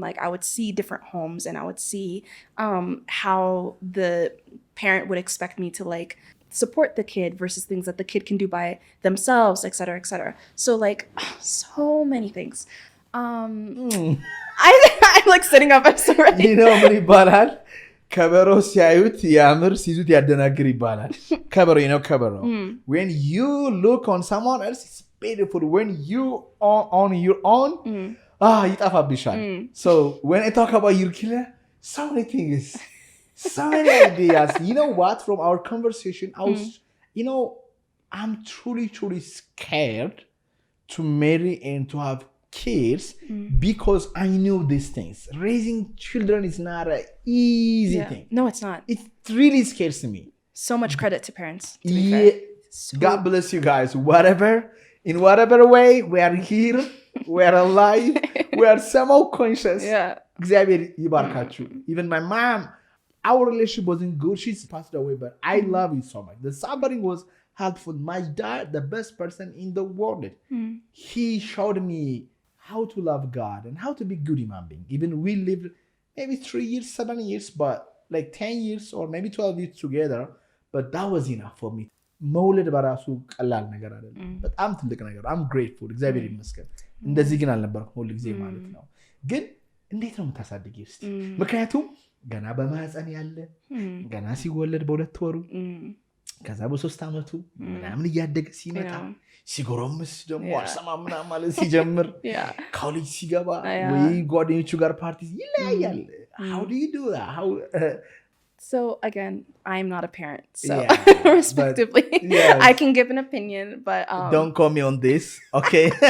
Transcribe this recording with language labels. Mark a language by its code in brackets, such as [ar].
[en] Like I would see different homes and I would see how the parent would expect me to like support the kid versus things that the kid can do by themselves, et cetera, et cetera. So like so many things. I'm like sitting up. I'm sorry. You know [am] ምን ይባላል? ከበሮ ሲያዩት ያምር ሲይዙት ያደናግር ይባላል። ከበሮ, [en] you know [am] ከበሮ. [en] When you look on someone else, it's beautiful. When you on your own, [am] ይጠፋብሻል. [en] So when I talk about your killer, so many things, so many ideas. You know what? From our conversation, I was, I'm truly scared to marry and to have kids because I knew these things. Raising children is not an easy thing. No, it's not. It really scares me. So much credit to parents. To be Yeah. fair. God bless you guys. In whatever way, we are here, we are alive, we are somehow conscious. Yeah. [am] እግዚአብሔር ይባርካችሁ. [en] Even my mom, our relationship wasn't good. She's passed away, but I love you so much. The suffering was helpful. My dad, the best person in the world, he showed me how to love God and how to be good human being. Even we lived maybe 3 years, 7 years, but like 10 years or maybe 12 years together. But that was enough for me. [am] መውለድ በራሱ ቀላል ነገር አይደለም። በጣም ትልቅ ነገር። [en] I'm grateful. [am] እግዚአብሔር ይመስገን። እንደዚህ ግን አልነበርኩም ሁሉ ጊዜ ማለት ነው። ግን እንዴት ነው የምታሳድጊው እስቲ? ምክንያቱም ገና በማህፀን ያለ ገና ሲወለድ በ2 ወሩ ከዛ በ3 ዓመቱ ምናምን እያደገ ሲመጣ ሲጎረምስ ደግሞ አልሰማም ምናምን ማለት ሲጀምር ኮሌጅ ሲገባ ወይ ጓደኞቹ ጋር ፓርቲ ይለያያል። [en] How do you do that? How So again, I'm not a parent, so Yeah, respectively, yes. I can give an opinion, but don't call me on this, okay?